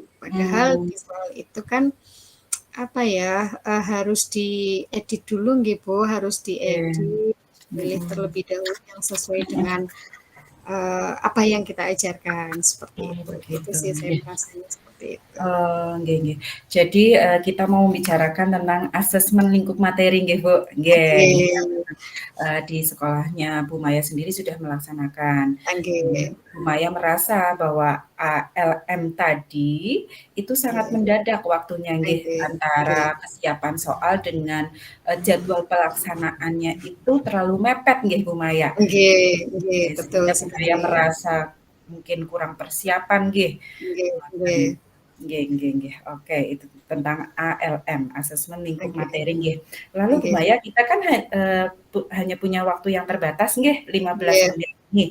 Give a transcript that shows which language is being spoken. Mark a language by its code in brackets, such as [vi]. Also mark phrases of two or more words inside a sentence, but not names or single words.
[id] Padahal di soal itu kan harus diedit dulu nggih Bu, harus diedit, pilih terlebih dahulu yang sesuai dengan apa yang kita ajarkan, seperti itu. Itu sih saya merasanya seperti itu. Nggih. Jadi kita mau membicarakan tentang asesmen lingkup materi nggih Bu. Nggih. Di sekolahnya Bu Maya sendiri sudah melaksanakan. Bu Maya merasa bahwa ALM tadi itu sangat mendadak waktunya nggih, antara kesiapan soal dengan jadwal pelaksanaannya itu terlalu mepet nggih Bu Maya. Nggih, betul sekali. Bu Maya merasa mungkin kurang persiapan nggih. Nggih. Oke, itu tentang ALM, asesmen lingkup materi nggih. Lalu Bu Maya, kita kan hanya punya waktu yang terbatas nggih, 15 menit nih.